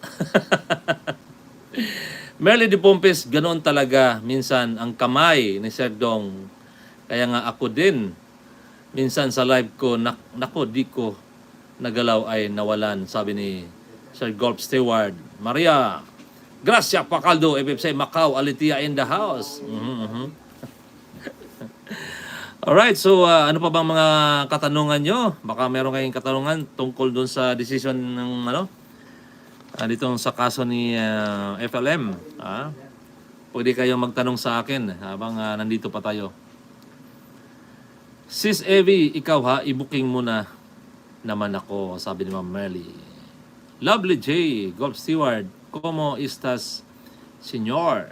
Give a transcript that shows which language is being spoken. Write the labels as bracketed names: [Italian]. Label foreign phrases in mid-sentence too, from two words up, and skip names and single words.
[Filipino] Merly Di Pompes, ganoon talaga minsan ang kamay ni Sir Dong. Kaya nga ako din, minsan sa live ko, nako, di ko nagalaw ay nawalan, sabi ni Sir Golf Steward. Maria, Gracia Pacaldo, FFC Macau, Alitia [English] in the house. [Filipino] Alright, so ano pa bang mga katanungan nyo? Baka meron kayong katanungan tungkol dun sa decision ng ditong sa kaso ni FLM. Pwede kayong magtanong sa akin habang nandito pa tayo. Sis Evie, ikaw ha, i-booking muna naman ako, sabi ni Ma'am Merly. Lovely J, Golf Steward, [Spanish] como estas, senyor?